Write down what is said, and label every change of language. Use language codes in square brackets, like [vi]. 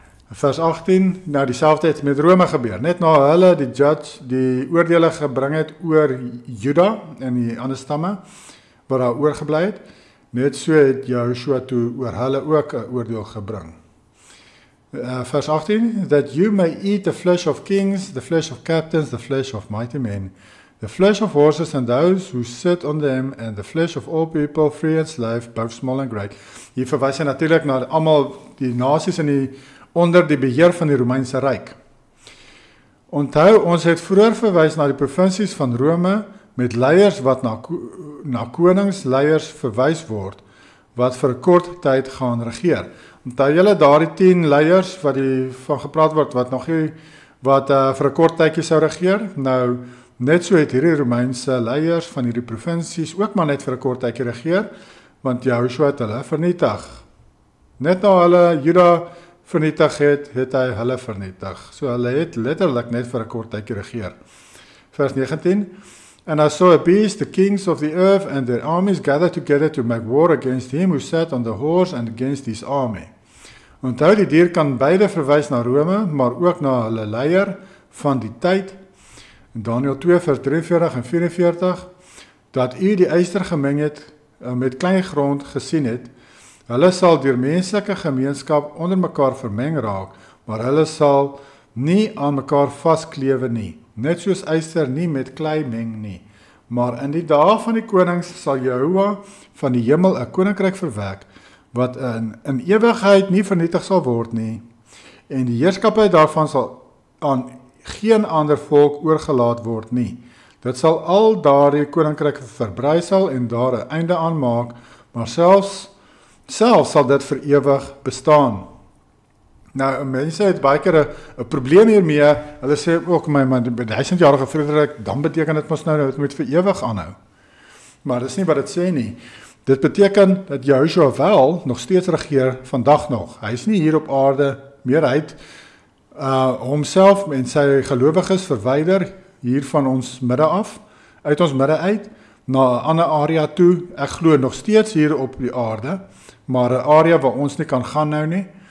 [af] Vers 18, nou dieselfde het met Rome gebeur, net na hulle die oordele gebring het oor Juda en die ander stamme, wat daar oorgebly het, net so het Joshua toe oor hulle ook 'n oordeel gebring. Vers 18, [en] that you may eat the flesh of kings, the flesh of captains, the flesh of mighty men, the flesh of horses and those who sit on them, and the flesh of all people, free and slave, both small and great. [af] Hier verwys hy natuurlik na almal die nasies onder die beheer van die Romeinse Ryk. Onthou, ons het vroeër verwys na die provinsies van Rome met leiers wat na koningsleiers verwys word, wat vir 'n kort tyd gaan regeer. Onthou julle daardie 10 leiers wat van gepraat word, wat vir 'n kort tydjie sou regeer? Nou, net so het hierdie Romeinse leiers van hierdie provinsies ook maar net vir 'n kort tydjie regeer, want Joshua het hulle vernietig. Net na hulle Juda vernietig het hy hulle vernietig. So hulle het letterlik net vir 'n kort tydjie regeer. Vers 19, [en] and I saw a beast, the kings of the earth and their armies gathered together to make war against him who sat on the horse and against his army. [af] Onthou, die dier kan beide verwys na Rome, maar ook na hulle leier van die tyd. In Daniel 2 vers 43 en 44, dat u die yster gemeng het, met klein grond gesien het, hulle sal deur menslike gemeenskap onder mekaar vermeng raak, maar hulle sal nie aan mekaar vasklewe nie, net soos yster nie met klei meng nie. Maar in die dae van die konings sal Jahoua van die hemel 'n koninkryk verwek, wat in ewigheid nie vernietig sal word nie, en die heerskappy daarvan sal aan geen ander volk oorgelaat word nie. Dit sal al daardie koninkryke verbrysel en daar 'n einde aan maak, maar selfs sal dit vir ewig bestaan. Nou, mense het baie keer 'n probleem hiermee. Hulle sê ook my 1000-jarige vrederyk, dan beteken dit mos nou dit moet vir ewig aanhou. Maar dis nie wat dit sê nie. Dit beteken dat Joshua wel nog steeds regeer vandag nog. Hy is nie hier op aarde meer. Hy het homself en sy gelowiges verwyder hier van ons midde af, uit ons midde uit, na 'n ander area toe. Ek glo nog steeds hier op die aarde, maar 'n area waar ons nie kan gaan nou nie.